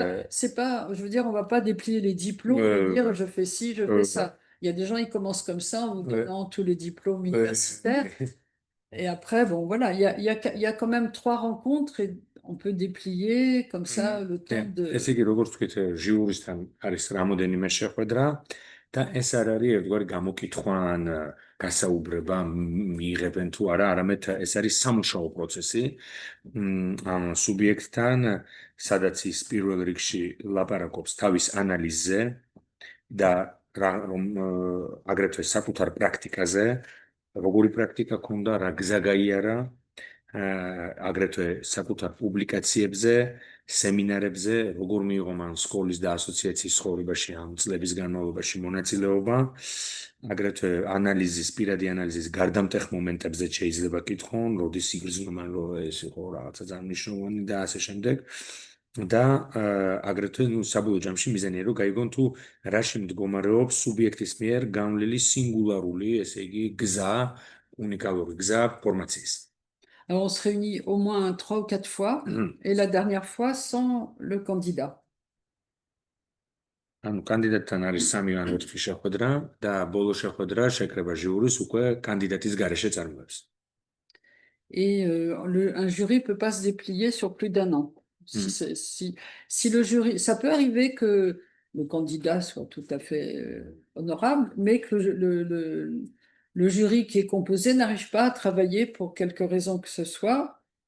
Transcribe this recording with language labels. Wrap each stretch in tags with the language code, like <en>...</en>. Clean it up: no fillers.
<fr>C'est pas, je veux dire, on va pas déplier les diplômes et dire je fais ci, je fais ça. Il y a des gens, ils commencent comme ça en vous donnant tous les diplômes universitaires. Et après, bon, voilà, il y a quand même 3 rencontres et on peut déplier comme ça le temps de...</fr> <ka>ესე იგი, როგორც ვთქვით, ჟიურისთან არის რამოდენიმე შეხვედრა და ეს არ არის ერთგვარი გამოკითხვა ან გასაუბრება მიიღებენ თუ არა, არამედ ეს არის სამუშაო პროცესი ამ სუბიექტთან, სადაც ის პირველ რიგში ლაპარაკობს თავის ანალიზზე და რომ აგრეთვე საკუთარ პრაქტიკაზე, როგორი პრაქტიკა ქონდა, რა გზა გაიარა, აგრეთვე საკუთარ პუბლიკაციებზე, სემინარებზე, როგორ მიიღო მან სკოლის და ასოციაციის ცხოვრებაში ამ წლების განმავლობაში მონაწილეობა, აგრეთვე ანალიზის, პირადი ანალიზის გარდამტეხ მომენტებზე შეიძლება კითხონ, როდის იგრძნო მან რომ ეს იყო რაღაცა ძალიან მნიშვნელოვანი და ასე შემდეგ. და აგრეთვე საბოლოო ჯამში მიზანია რომ გაიგონ თუ რაში მდგომარეობს სუბიექტის მიერ გამლილი სინგულარული, ესე იგი გზა, უნიკალური გზა ფორმაციის.</ka> <fr>Alors, on se réunit au moins 3 ou 4 fois, et la dernière fois sans le candidat.</fr> <ka>ანუ კანდიდატთან არის 3 ან 4 შეხვედრა და ბოლო შეხვედრა შეკრება ჟიურის უკვე კანდიდატის გარეშე წარმოებს.</ka> <fr>Et un jury peut pas se déplier sur plus d'1 an. Si le jury, ça peut arriver que le candidat soit tout à fait honorable, mais que le jury qui est composé n'arrive pas à travailler pour quelque raison que ce soit.</fr>